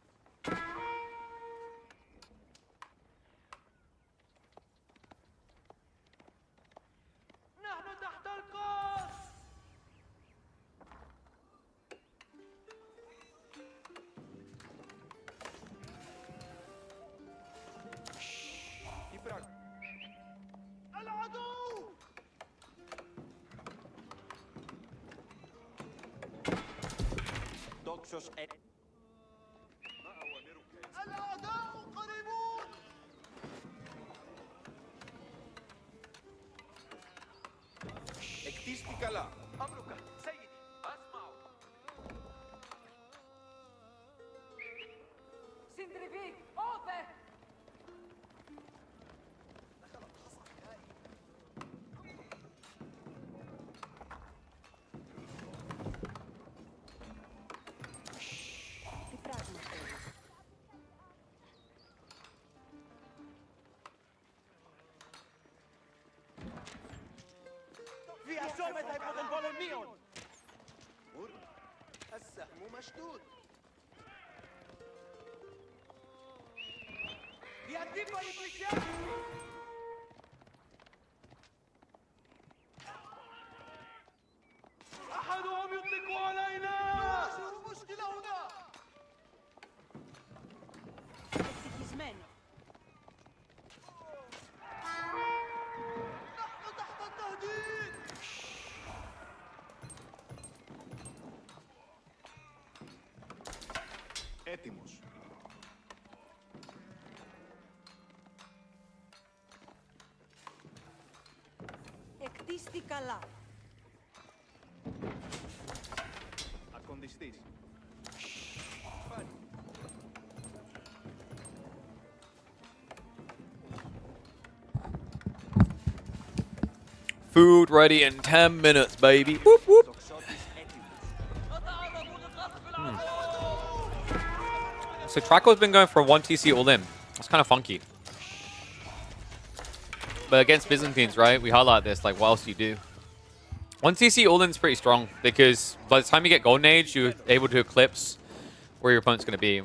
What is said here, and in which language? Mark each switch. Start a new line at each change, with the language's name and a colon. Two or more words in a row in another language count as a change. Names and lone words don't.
Arabic: نحن تحت القصف!
Greek: Τι πράγμα?
Arabic: العدو! Τόξος الأعداء قريبون!
Greek: Εκτίστη καλά.
Arabic: أمرك سيدي. أسمع.
Greek: Συντριβή. Όδε. Τι πράγμα θέλεις? Βιαζόμεθα υπό των πολεμίων!
Arabic: السهم مشدود.
Greek: Οι αντίπαλοι πλησιάζουν!
Arabic: أحدهم يطلق علينا! نواجه مشكلة هنا!
Greek: Ευτυχισμένο.
Arabic: نحن تحت التهديد!
Greek: Έτοιμος. Εκτίστη καλά. Ακονδιστής.
English: Food ready in 10 minutes, baby. Whoop, whoop. Τοξότης έτοιμος. So Traco's been going for a 1 TC all in. That's kind of funky. But against Byzantines, right? We highlight this. Like, what else do you do? 1 TC all in is pretty strong because by the time you get Golden Age, you're able to eclipse where your opponent's going to be.